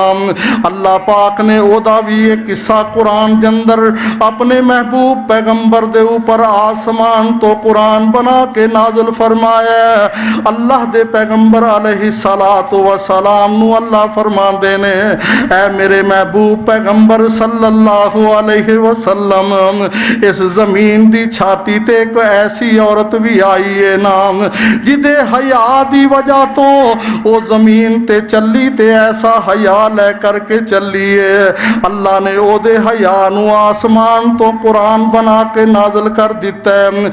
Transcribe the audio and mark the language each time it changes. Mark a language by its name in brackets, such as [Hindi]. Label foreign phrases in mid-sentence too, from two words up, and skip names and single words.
[Punjabi] اللہ پاک نے اودا بھی ایک قصہ قرآن دے اندر اپنے محبوب پیغمبر دے اوپر آسمان توں قرآن بنا کے نازل فرمایا. اللہ دے پیغمبر [Arabic] عليه الصلاة والسلام [Punjabi] نوں اللہ فرماندے نے اے میرے محبوب پیغمبر [Arabic] صلى الله عليه وسلم [Punjabi] اس زمین دی چھاتی تے ایک ایسی عورت بھی آئی ہے نام جدے حیا دی وجہ توں او زمین تے چلی تے ایسا حیا لے کر کے چلی ہے. اللہ نے اودے حیا نوں آسمان توں قرآن بنا کے نازل کر دتا ہے.